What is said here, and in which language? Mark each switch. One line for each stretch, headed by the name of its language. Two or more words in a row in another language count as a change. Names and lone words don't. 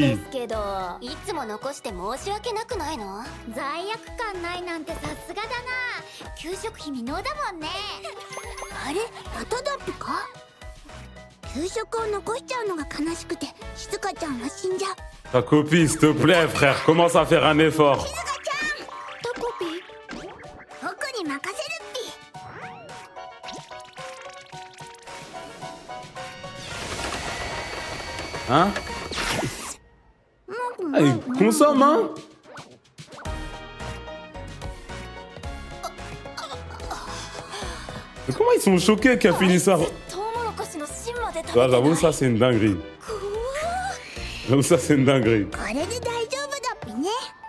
Japanese: ですけど、いつも残して申し訳なくないの？罪悪感ないなんてさすがだな。給食費未納だもんね。あれ、まただっぴか。給食を残しちゃうのが悲しくて静香ちゃんは死んじゃう。
French: Ta copie, s'il te plaît, frère. Commence à faire un effort.
Japanese: 静香ちタコピー。ゃん、僕に任せるっぴ。
French: Hein? Allez, consomme, hein? Mais comment ils sont choqués qu'elle finisse ça?
Japanese: トウモロコシの芯まで食べて
French: Ça,
Japanese: ない。
French: j'avoue, ça, c'est une dinguerie. J'avoue, ça, c'est une dinguerie.
Japanese: これで大丈夫だっぴね。